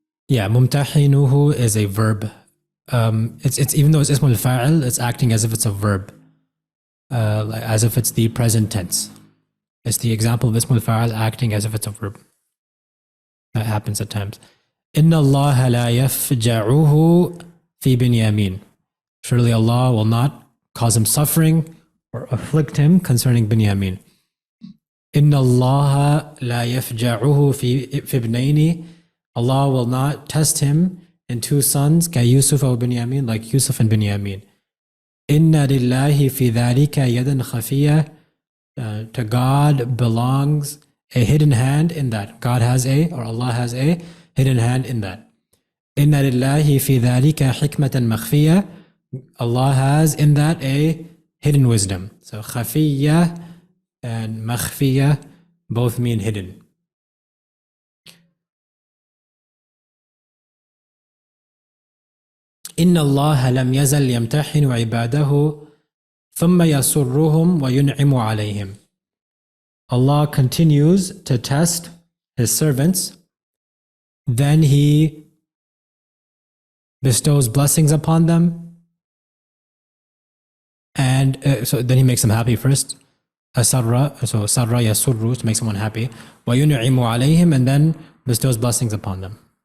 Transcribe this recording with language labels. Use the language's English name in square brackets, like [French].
[English] ممتحنه is a verb. It's even though it's ism al-fa'il, it's acting as if it's a verb, as if it's the present tense. It's the example of ism al-fa'il acting as if it's a verb. That happens at times. [Arabic] إن الله لا يفجعه في بنيامين. [English] Surely Allah will not cause him suffering or afflict him concerning Binyamin. [Arabic] إن الله لا يفجعه في ابنين. [English] Allah will not test him in two sons, [Arabic] كيوسف وبنيامين, [English] like Yusuf and Binyamin. [Arabic] إن لله في ذلك يدا خفية. [English] To God belongs a hidden hand in that. God has or Allah has a hidden hand in that. [Arabic] إن لله في ذلك حكمة مخفية. [English] Allah has in that a hidden wisdom. So خفية and مخفية both mean hidden. [Arabic] إن الله لم يزل يمتحن عباده ثم يسرهم وينعم عليهم. [English] Allah continues to test his servants, then he bestows blessings upon them, and so then he makes them happy first. Asarra, so sarra yasurru, to make someone happy. [Arabic] وَيُنْعِمُ عَلَيْهِمْ, [English] and then bestows blessings upon them.